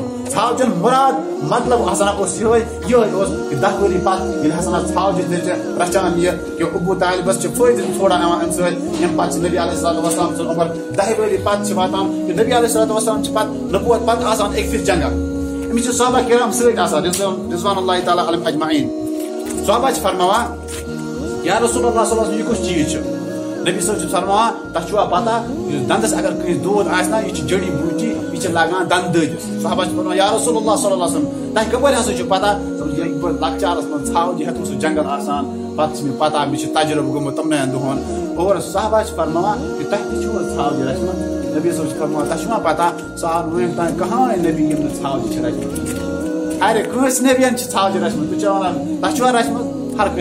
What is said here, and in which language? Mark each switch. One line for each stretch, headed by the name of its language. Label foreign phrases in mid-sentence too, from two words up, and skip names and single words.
Kashmiri: ژھاوجن مراد مطلب ہسا اوس یِہوے اوس کہ 10 ؤری پتہٕ ییٚلہِ ہسا ژھاوجہِ تیٚلہِ رچھان یہِ کہ ابوٗ طالبس چھُ فٲیدٕ تھوڑا یِوان اَمہِ سۭتۍ اَمہِ پتہٕ چھِ نبی
Arabic: علیہ الصلوۃ والسلام
Kashmiri: سُنٛد عمر 10 ؤری پتہٕ چھِ واتان کہ نبی
Arabic: علیہ الصلوۃ والسلام
Kashmiri: چھِ پتہٕ نبوت پتہٕ آسان أکۍ پھِرِ جنگل أمِس چھِ صحابہ کرام سۭتۍ آسان
Arabic: رضوان اللہ تعالیٰ علیہم اجمعین
Kashmiri: صحابہ چھِ فرماوان
Arabic: یا رسول اللہ صلی اللہ علیہ وسلم
Kashmiri: یہِ کُس چیٖز چھُ نبی صٲب چھِ فرماوان تۄہہِ چھُوا پتہ یُس دندس اگر کٲنٛسہِ دود آسہِ نا یہِ چھِ جڑی بوٗٹی یہِ چھِ لگان دند دٲدِس صحابہ چھِ فرماوان
Arabic: یا رسول اللہ صلی اللہ علیہ وسلم
Kashmiri: تۄہہِ کپٲرۍ ہسا چھُ پتہ لۄکچارس منٛز ژھاوجہِ ہٮ۪تھ سُہ جنگل آسان پتہٕ چھِ مےٚ پتہ مےٚ چھُ تجربہٕ گوٚمُت تِمنٕے دۄہن اور صحابہ چھِ فرماوان کہ تۄہہِ تہِ چھُو ژھاوجہِ رچھمژ نبی صٲب چھِ فرماوان تۄہہِ چھُوا پتہ سُہ آو وُنیُک تام کٕہٲنۍ نبی یِم نہٕ ژھاوجہِ چھِ رچھمژ ارے کٲنٛسہِ نبین چھِ ژھاوجہِ رچھمژ تُہۍ چھِوا ونان تۄہہِ چھُوا رچھمژ ہر